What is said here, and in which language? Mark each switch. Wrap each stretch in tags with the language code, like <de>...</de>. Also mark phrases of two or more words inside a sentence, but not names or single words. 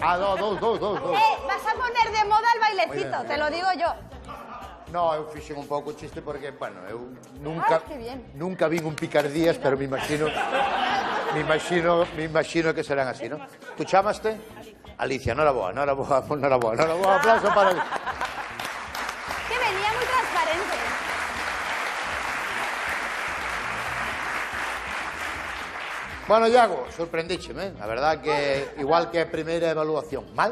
<es>Ah, dos. Vas a poner de moda el bailecito, te lo digo yo. No,</es> <gl>eu fixen un pouco chiste porque, bueno, eu nunca</gl> <es>Ay, qué bien.</es> <gl>nunca vin un picardías,</gl> <es>pero me imagino que serán así, ¿no?</es> <gl>¿Tú chamaste? Alicia, enhoraboa. Aplauso para Alicia.</gl> <es>Que venía muy transparente. Bueno,</es> <gl>Iago, sorprendícheme, a verdad que igual que a primeira evaluación, mal.</gl>